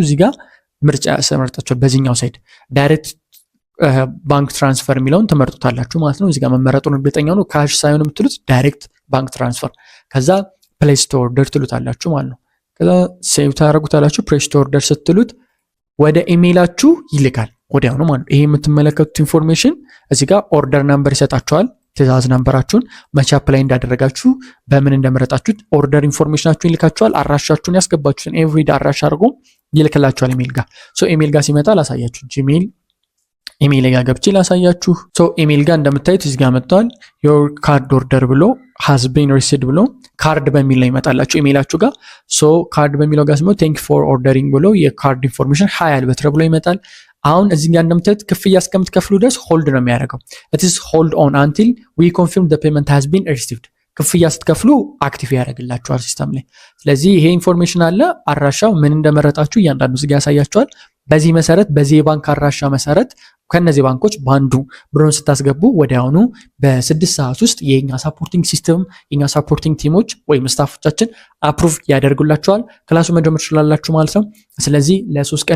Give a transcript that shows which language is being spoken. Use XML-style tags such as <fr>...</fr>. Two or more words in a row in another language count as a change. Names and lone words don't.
<am>እዚህ ጋር ምርጫ ያሰመርጣችኋል። በዚህኛው ሳይድ</am> <en>direct bank transfer</en> <am>የሚለውን ትመርጡታላችሁ ማለት ነው። እዚህ ጋር መመረጡን እርግጠኛ ነው። ካሽ ሳይሆን የምትሉት</am> <en>direct bank transfer።</en> <am>ከዛ</am> <en>place to order</en> <am>ትሉታላችሁ ማለት ነው። ከዛ ሴቭ ታደርጉታላችሁ።</am> <en>place to order</en> <am>ስትሉት ወደ ኢሜይላችሁ ይልካል ወዲያውኑ ማለት ነው። ይሄ የምትመለከቱት ኢንፎርሜሽን እዚህ ጋር</am> <en>order number</en> <am>ይሰጣችኋል። ትእዛዝ ናምበራችሁን መቼ አፕላይ እንዳደረጋችሁ በምን እንደመረጣችሁት ኦርደር ኢንፎርሜሽናችሁን ይልካችኋል። አድራሻችሁን ያስገባችሁትን ኤቭሪዴ አድራሻ አድርጎ ይልክላችኋል ኢሜይል ጋር። ኢሜይል ጋር ሲመጣ ላሳያችሁ። ጂሜይል ኢሜይል ጋር ገብቼ ላሳያችሁ። ኢሜይል ጋር እንደምታዩት እዚህ ጋር መጥቷል።</am> <en>your card order</en> <am>ብሎ</am> <en>has been received</en> <am>ብሎ ካርድ በሚል ላይ ይመጣላችሁ ኢሜይላችሁ ጋር። ካርድ በሚለው ጋር ሲሞ</am> <en>thank for ordering</en> <am>ብሎ የካርድ ኢንፎርሜሽን ሀይ አልበትረ ብሎ ይመጣል። አሁን እዚህ ጋር እንደምታዩት ክፍያ እስከምትከፍሉ ድረስ ሆልድ ነው የሚያደርገው።</am> <en>it is hold on until we confirm the payment has been received።</en> <am>ክፍያ ስትከፍሉ አክቲቭ ያደርግላችኋል ሲስተም ላይ። ስለዚህ ይሄ ኢንፎርሜሽን አለ። አድራሻው ምን እንደመረጣችሁ እያንዳንዱ እዚህ ጋር ያሳያችኋል። በዚህ መሰረት በዚህ የባንክ አድራሻ መሰረት ከነዚህ ባንኮች ባንዱ ብሮን ስታስገቡ ወዲያውኑ በ6 ሰዓት ውስጥ የኛ</am> <en>supporting system</en> <am>የኛ ሳፖርቲንግ ቲሞች ወይም ስታፎቻችን አፕሩቭ ያደርጉላችኋል። ክላሱ መጀመር ትችላላችሁ ማለት ነው። ስለዚህ ለ3 ቀን</am>